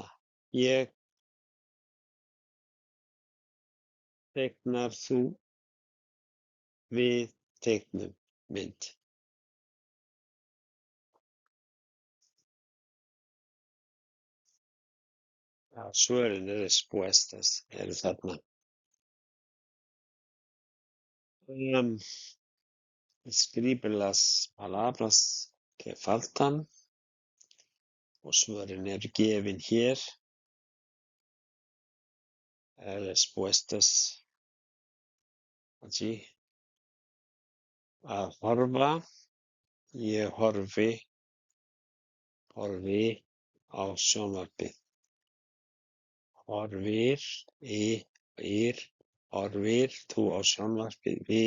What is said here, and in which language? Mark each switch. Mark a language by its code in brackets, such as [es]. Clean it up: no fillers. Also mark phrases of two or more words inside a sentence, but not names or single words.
[is] Ég teiknar þú? Við teiknum mynd. Svörin respuestas eru þarna. [es] Escribe las palabras que faltan [is] og svörin eru gefin hér. [es] Respuestas allí. [is] Að horfa, ég horfi á sjónvarpið. Horfir þú á sjónvarpið?